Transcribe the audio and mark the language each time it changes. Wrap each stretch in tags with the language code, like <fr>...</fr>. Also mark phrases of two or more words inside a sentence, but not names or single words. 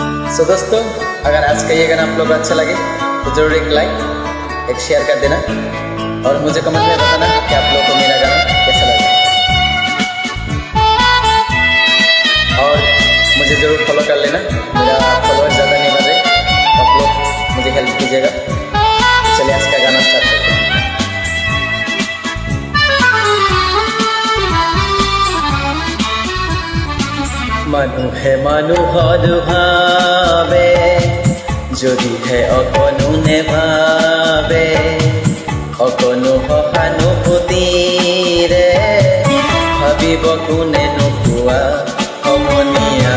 <hi>सो दोस्तों, अगर आज का ये गाना आप लोग को अच्छा लगे तो जरूर एक लाइक एक शेयर कर देना और मुझे कमेंट में बताना कि आप लोगों को मेरा गाना कैसा लगा। और मुझे जरूर फॉलो कर लेना, मेरा फॉलोअर ज़्यादा नहीं बढ़ रहे, आप लोग मुझे हेल्प कीजिएगा। चलिए आज का गाना स्टार्ट करते हैं।</hi> <as>মানুহে মানুহৰ ভাবে যদিহে অকণো নেভাবে, অকণো সহানুভূতিৰে ভাবিব কোনে নোপোৱা সমনীয়া।</as>